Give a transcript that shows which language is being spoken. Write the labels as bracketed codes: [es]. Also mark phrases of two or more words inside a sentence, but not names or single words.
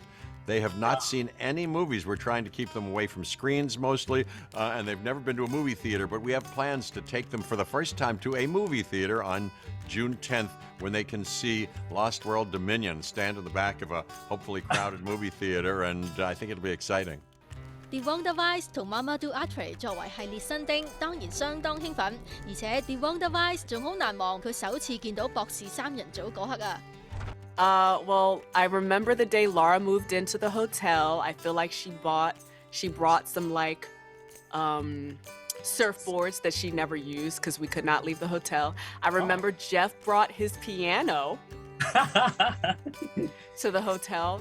[en] They have not seen any movies. We're trying to keep them away from screens mostly, and they've never been to a movie theater, but we have plans to take them for the first time to a movie theater on June 10th, when they can see Lost World Dominion, stand in the back of a hopefully crowded movie theater, and I think it'll be exciting. [yue] The Wonder Vice 同 Mamadou Atre 作為系列新丁，當然相當興奮，而且 The Wonder Vice 仲好難忘佢首次見到博士3人組嗰刻啊！ [en] Well, I remember the day Laura moved into the hotel. I feel like she brought some like surfboards that she never used because we could not leave the hotel. I remember Jeff brought his piano to the hotel.